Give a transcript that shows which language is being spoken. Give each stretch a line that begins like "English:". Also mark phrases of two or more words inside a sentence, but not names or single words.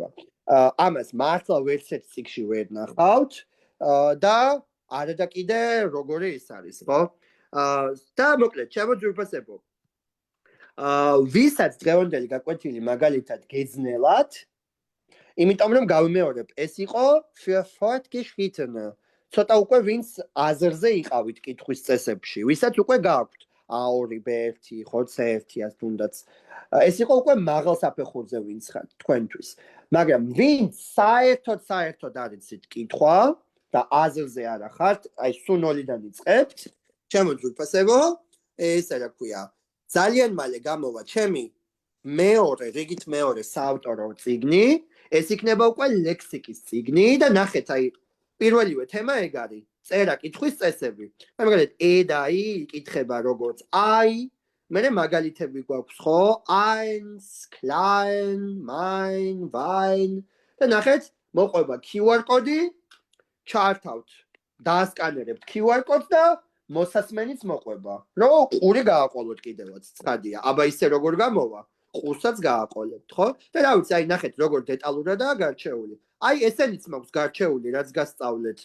Georgian: ამას მართლა ვერცერთ წიგნში ვერ ნახავთ და არა და კიდე როგორი ის არის, ხო? და მოკლედ, ჩემო ძვირფასებო, ვისაც დღევანდელი გაკვეთილი მაგალითად გეძნელათ, იმიტომ რომ გავიმეორებ, ეს იყო
German: für fortgeschrittene.
Georgian: ცოტა უკვე ვინც აზრზე იყავით კითხვის წესებში, ვისაც უკვე გააქვთ A2, B1, ხო, C1-ას თუნდაც. ეს იყო უკვე მაღალ საფეხურზე ვინც ხართ თქვენთვის. მაგრამ ვინც საერთოდ არ იცით კითხვა და აზრზე არ ხართ, აი სულ ნოლიდან იწყებთ, ჩემო ძვირფასებო, ეს რა ქვია, ძალიან მალე გამოვა ჩემი რიგით მეორე საავტორო წიგნი, ეს იქნება უკვე ლექსიკის წიგნი და ნახეთ, აი პირველივე თემა ეგ არის, წერა კითხვის წესები. მაგალითად, და იკითხება როგორც აი, მერე მაგალითები გვაქვს, ხო?
German: eins, klein, mein, wein.
Georgian: და ნახეთ, მოყვება QR კოდი, ჩართავთ, დაასკანერებთ QR კოდს და მოსასმენიც მოყვება. რომ ყური გააყოლოთ კიდევაც, ცხადია. აბა ისე როგორ გამოვა? ყურსაც გააყოლებთ, ხო? და რა ვიცი, აი ნახეთ, როგორ დეტალურადაა გარჩეული. აი ესენიც მაქვს გარჩეული, რაც გასწავლეთ.